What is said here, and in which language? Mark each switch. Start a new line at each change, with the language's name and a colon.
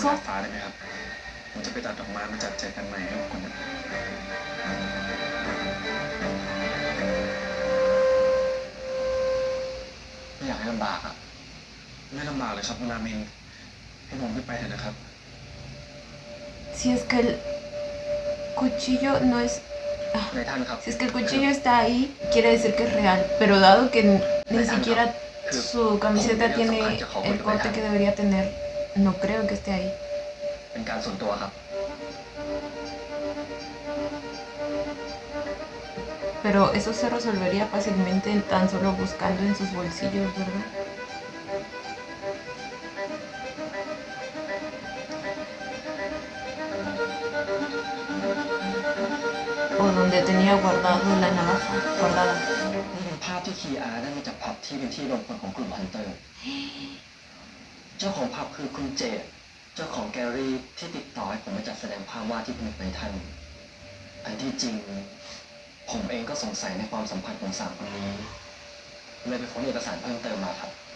Thai: สวนดาดฟ้าได้ไหมครับ ผมจะไปตัดดอกไม้มาจัดแจกันใหม่ให้กับคุณนะ ไม่อยากให้ลำบากอ่ะ ไม่ลำบากเลยครับคุณนามินให้ผมขึ้นไปเถอะนะครับ
Spanish: Si es que el cuchillo no es...
Thai: ในท่านครับ
Spanish: Si es que el cuchillo está ahí, quiere decir que es real. Pero dado que ni siquiera su camiseta tiene el corte que debería tener, no creo que esté ahí.
Thai: เป็นการส่วนตัวครับ
Spanish: Pero eso se resolvería fácilmente tan solo buscando en sus bolsillos, ¿verdad? O donde tenía guardado la navaja guardada.
Thai: นี่เป็นภาพที่คีอาร์ได้มาจากผับที่เป็นที่รวมพลของกลุ่มฮันเตอร์ เจ้าของผับคือคุณเจดเจ้าของแกลเลอรี่ที่ติดต่อให้ผมมาจัดแสดงภาพวาดที่ผนึกในท่าน อันที่จริง ผมเองก็สงสัยในความสัมพันธ์ของสามคนนี้เลยไปค้นเอกสารเพิ่มเติมมาครับ